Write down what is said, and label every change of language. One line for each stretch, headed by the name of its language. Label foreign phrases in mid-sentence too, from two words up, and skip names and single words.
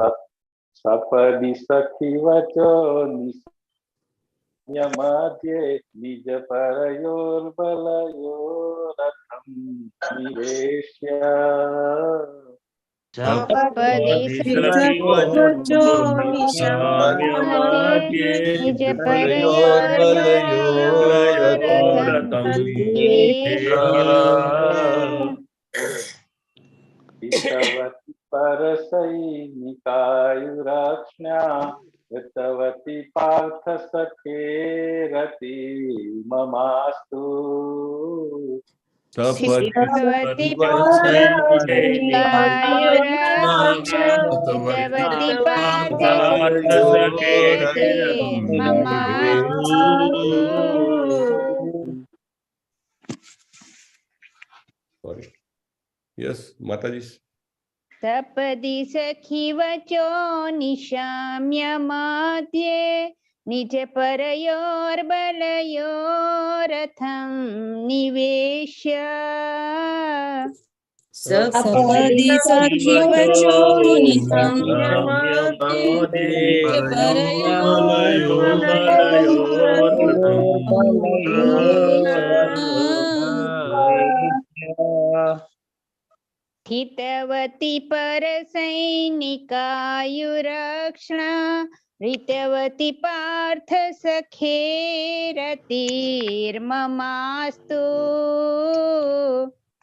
Sanskrit: સપદી સખી વચો નિશમ્ય મધ્યે નિજ પરયોર્બલયોરથમ નિવેશ્ય. સપદી સખી વચો નિશામ્ય મધ્યે નિજ પરયોર્બલયોરથમ નિવેશ્ય. हितवती परसैनिकायुरक्षणा ऋतवती पार्थ सखेरतिर्ममास्तु. સ્થિતવતી પરસૈનિકાયુરક્ષણા ऋतवती पार्थ सखेरतिर्ममास्तु.
Gujarati: સોરી. યસ, માતાજી.
Sanskrit: સપદી સખી વચો નિશામ્ય મધ્યે નિજ પરયોર્બલયોરથમ નિવેશ્ય. સપદી સખી વચો નિશમ્ય મધ્યે हितवती परसैनिकायुरक्षणा ऋतवती पार्थ सखेरतिर्ममास्तु.